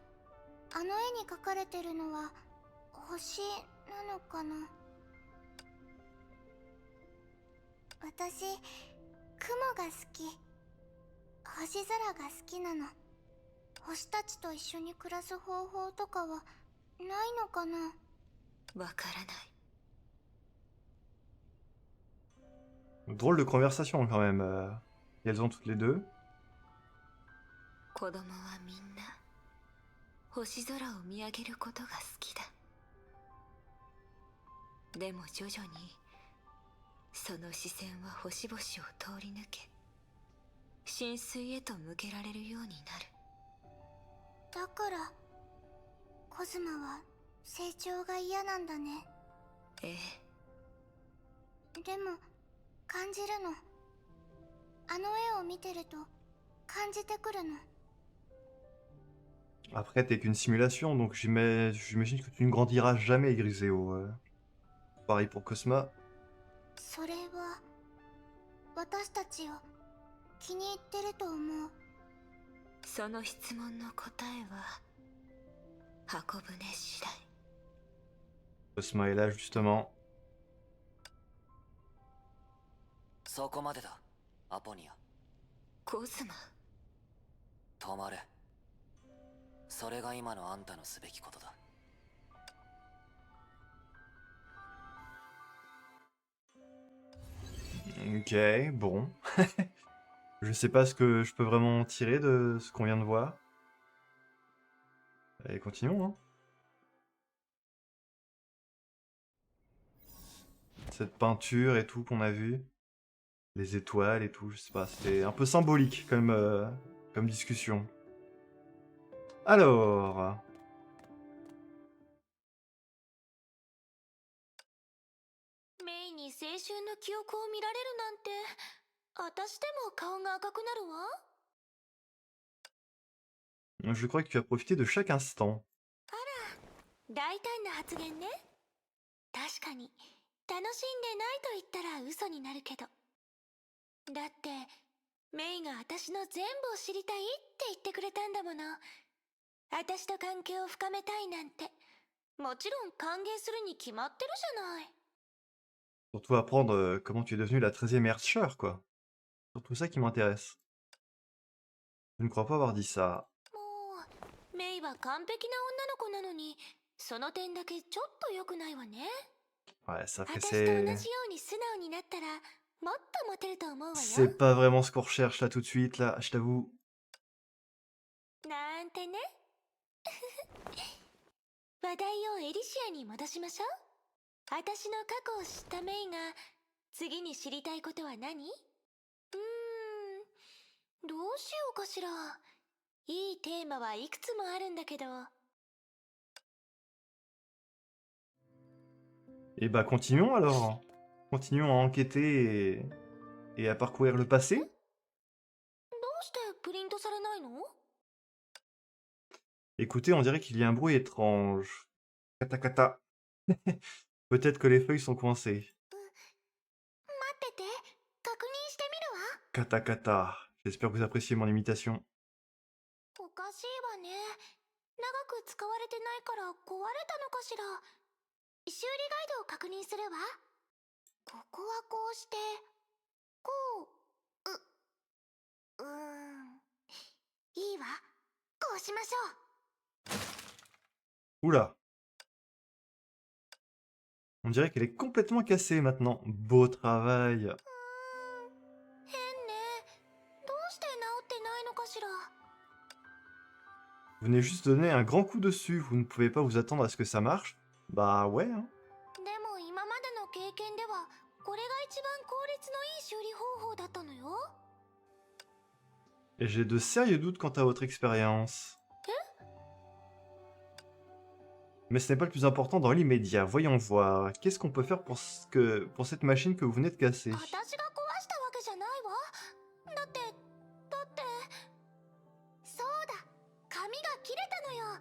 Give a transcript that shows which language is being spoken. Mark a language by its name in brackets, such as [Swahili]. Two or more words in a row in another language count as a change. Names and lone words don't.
[Japanese] あの絵に描かれてるのは星なのかな。私、雲が好き。星空が好きなの。星たちと一緒に暮らす方法とかはないのかな。わからない。 [French] Drôle de conversation quand même. Qu'elles ont toutes les deux. [Japanese] 子供はみんな星空を見上げることが好きだ。でも徐々にその視線は星々を通り抜け深水へと向けられるようになる。だからコズマは成長が嫌なんだね。ええ。でも感じるの。あの絵を見てると感じてくるの。 [French] Après, t'es qu'une simulation, donc j'imagine que tu ne grandiras jamais, Griseo. Pareil pour Cosma. [Japanese] それは私たちを気に入ってると思う。その質問の答えは箱舟次第。 [French] Cosma est là justement. [Japanese] そこまでだ、アポニア。コズマ、止まれ。それが今のあんたのすべきことだ。 [French] Ok, bon. Je sais pas ce que je peux vraiment en tirer de ce qu'on vient de voir. Allez, continuons, hein. Cette peinture et tout qu'on a vu. Les étoiles et tout, je sais pas. C'était un peu symbolique comme discussion. Alors... [Japanese] メイに青春の記憶を見られるなんて、私でも顔が赤くなるわ。 [French] Je crois que tu as profité de chaque instant. [Japanese] 大胆な発言ね。確かに楽しんでないと言ったら嘘になるけど。だってメイが私の全部を知りたいって言ってくれたんだもの。私と関係を深めたいなんて、もちろん歓迎するに決まってるじゃない。 [French] Surtout apprendre comment tu es devenu la 13e Herrscher, quoi. Surtout ça qui m'intéresse. Je ne crois pas avoir dit ça. [Japanese] もうメイは完璧な女の子なのに、その点だけちょっと良くないわね。 [French] Ouais, ça fait [Japanese] 私と同じよ [French] c'est... [Japanese] うに素直になったらもっとモテると思うわよ。 [French] C'est pas vraiment ce qu'on recherche là tout de suite, là, je t'avoue. [Japanese] なんてね。話題をエリシアに戻しましょう。私の過去を知ったメイが次に知りたいことは何？どうしようかしら。いいテーマはいくつもあるんだけど。 [French] Et bah continuons alors. Continuons à enquêter et à parcourir le passé. [Japanese] どうしてプリントされないの？ [French] Écoutez, on dirait qu'il y a un bruit étrange. [Japanese] カタカタ. [French] Peut-être que les feuilles sont coincées. [Japanese] 待ってて、確認してみるわ。カタカタ. [French] J'espère que vous appréciez mon imitation. [Japanese] おかしいわね。長く使われてないから壊れたのかしら。修理ガイドを確認するわ。ここはこうして、こう、いいわ。こうしましょう。 [French] Oula. On dirait qu'elle est complètement cassée maintenant. Beau travail. [Japanese] 変ね。どうして治ってないのかしら。 [French] Vous venez juste donner un grand coup dessus. Vous ne pouvez pas vous attendre à ce que ça marche? Bah ouais, hein. [Japanese] でも今までの経験ではこれが一番効率のいい修理方法だったのよ。 [French] Et j'ai de sérieux doutes quant à votre expérience. Mais ce n'est pas le plus important dans l'immédiat. Voyons voir. Qu'est-ce qu'on peut faire pour cette machine que vous venez de casser? [Japanese] 私が壊したわけじゃないわ。だってそうだ、紙が切れたのよ。